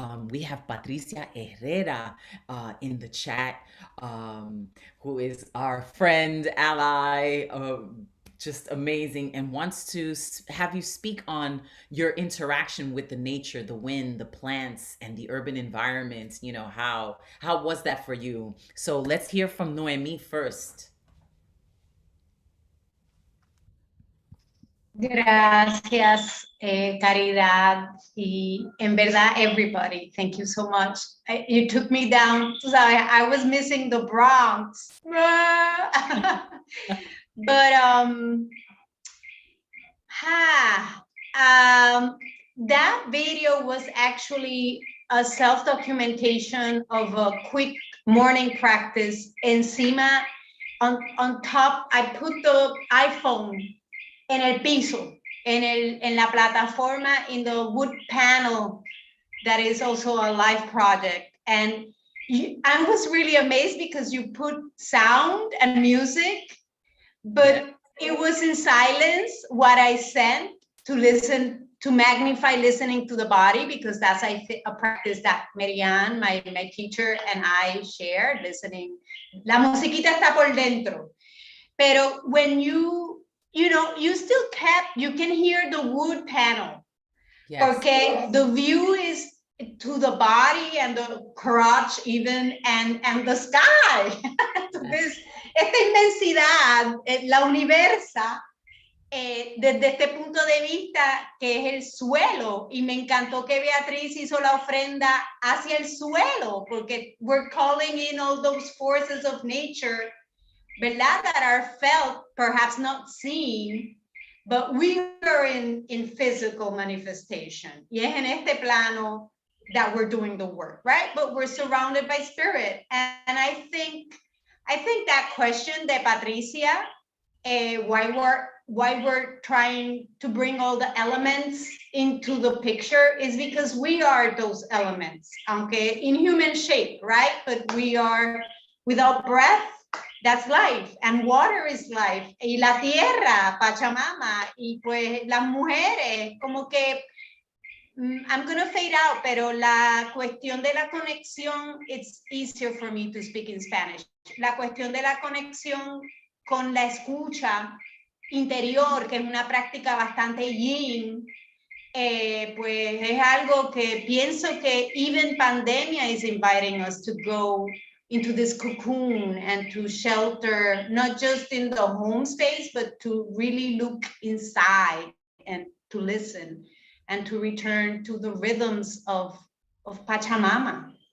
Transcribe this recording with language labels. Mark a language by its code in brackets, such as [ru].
[en] We have Patricia Herrera in the chat, who is our friend, ally, just amazing, and wants to have you speak on your interaction with the nature, the wind, the plants, and the urban environment. How was that for you? So let's hear from Noemí first. [es] Gracias, Caridad, y en verdad, [en] everybody. Thank you so much. You took me down. I was missing the Bronx. But that video was actually a self-documentation of a quick morning practice. [es] Encima, [en] on top, I put the iPhone [es] en el piso, en la plataforma, [en] in the wood panel that is also a live project. And I was really amazed because you put sound and music, but it was in silence what I sent to listen, to magnify listening to the body, because that's a practice that Merián, my teacher, and I shared, listening. [es] La musiquita está por dentro. Pero [en] when you still you can hear the wood panel. Yes. Okay, the view is to the body and the crotch even, and the sky. [es] Esta inmensidad, la universa, desde este punto de vista que es el suelo, y me encantó que Beatrice hizo la ofrenda hacia el suelo, porque [en] we're calling in all those forces of nature, [es] ¿verdad? [en] That are felt, perhaps not seen, but we are in physical manifestation. [es] Y es en este plano [en] that we're doing the work, right? But we're surrounded by spirit. And I think that question [es] de Patricia, [en] why we're trying to bring all the elements into the picture, is because we are those elements, [es] aunque [en] in human shape, right? But we are, without breath, that's life, and water is life, [es] y la tierra, Pachamama, y pues las mujeres, como que, [en] I'm gonna fade out, [es] pero la cuestión de la conexión, [en] it's easier for me to speak in Spanish. [es] La cuestión de la conexión con la escucha interior, que es una práctica bastante yin, pues es algo que pienso que [en] even pandemia is inviting us to go into this cocoon and to shelter, not just in the home space, but to really look inside and to listen and to return to the rhythms of Pachamama.